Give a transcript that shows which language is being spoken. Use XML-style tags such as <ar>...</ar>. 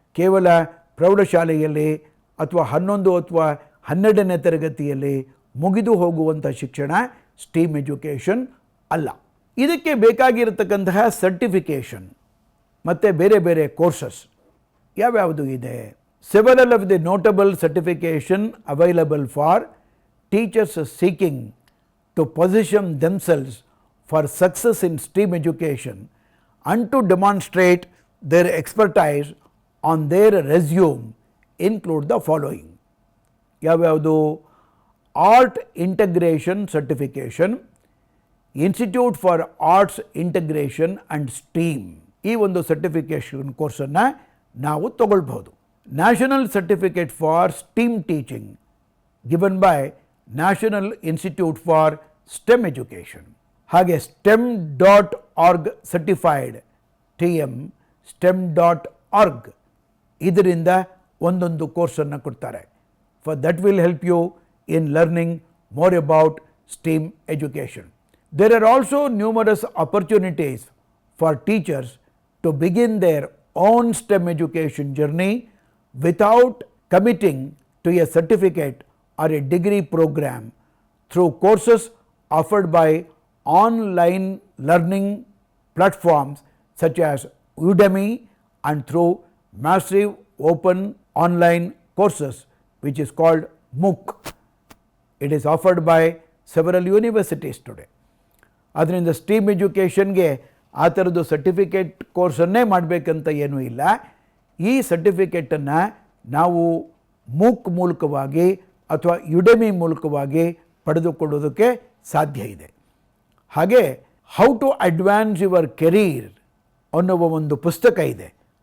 <kn>ಕೇವಲ ಪ್ರೌಢಶಾಲೆಯಲ್ಲಿ ಅಥವಾ 11 ಅಥವಾ 12ನೇ ತರಗತಿಯಲ್ಲಿ ಮುಗಿದು ಹೋಗುವಂಥ ಶಿಕ್ಷಣ ಸ್ಟೀಮ್ ಎಜುಕೇಷನ್ ಅಲ್ಲ. ಇದಕ್ಕೆ ಬೇಕಾಗಿರತಕ್ಕಂತಹ ಸರ್ಟಿಫಿಕೇಷನ್ ಮತ್ತು ಬೇರೆ ಬೇರೆ ಕೋರ್ಸಸ್ ಯಾವ್ಯಾವುದು ಇದೆ?</kn> <en>Several of the notable certification available for teachers seeking to position themselves for success in STEAM education and to demonstrate their expertise on their resume include the following.</en> <kn>ಯಾವ್ಯಾವುದು?</kn> <en>Art integration certification, institute for arts integration and steam.</en> <kn>ಈ ಒಂದು certification ಕೋರ್ಸನ್ನು ನಾವು ತಗೊಳ್ಬಹುದು.</kn> <en>National certificate for steam teaching given by national institute for stem education.</en> <kn>ಹಾಗೆ STEM.org certified TM STEM.org ಇದರಿಂದ ಒಂದೊಂದು ಕೋರ್ಸನ್ನು ಕೊಡ್ತಾರೆ.</kn> <en>For that will help you in learning more about STEAM education. There are also numerous opportunities for teachers to begin their own STEM education journey without committing to a certificate or a degree program through courses offered by online learning platforms such as Udemy and through massive open online courses which is called MOOC. It is offered by several universities today.</en> <kn>ಅದರಿಂದ steam ಎಜುಕೇಷನ್ಗೆ ಆ ಥರದ್ದು certificate ಕೋರ್ಸನ್ನೇ ಮಾಡಬೇಕಂತ ಏನೂ ಇಲ್ಲ. ಈ ಸರ್ಟಿಫಿಕೇಟನ್ನು ನಾವು MOOC ಮೂಲಕವಾಗಿ ಅಥವಾ ಯುಡೆಮಿ ಮೂಲಕವಾಗಿ ಪಡೆದುಕೊಳ್ಳೋದಕ್ಕೆ ಸಾಧ್ಯ ಇದೆ. ಹಾಗೆ ಹೌ ಟು ಅಡ್ವಾನ್ಸ್ ಯುವರ್ ಕೆರೀರ್ ಅನ್ನುವ ಒಂದು ಪುಸ್ತಕ ಇದೆ.</kn>